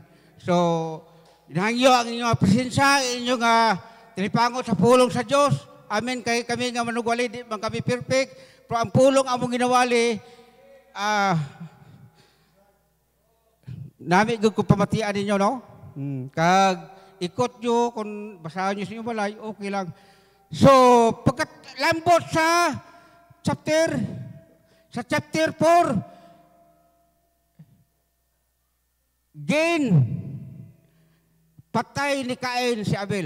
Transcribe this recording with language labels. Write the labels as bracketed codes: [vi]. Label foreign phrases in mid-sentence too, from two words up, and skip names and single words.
[hil] So, inahangyo ang inyong presensya, inyong tinipangot sa pulong sa Diyos. Amen. Kay kami nga manugwali, di man kami perfect. Pero ang pulong among ginawali, nami ko pamatian ninyo, no? Kag ikot nyo, kung basahan nyo sa inyong balay, okay lang. So, pagkat lambot sa chapter 4, gain, patay ni Cain si Abel.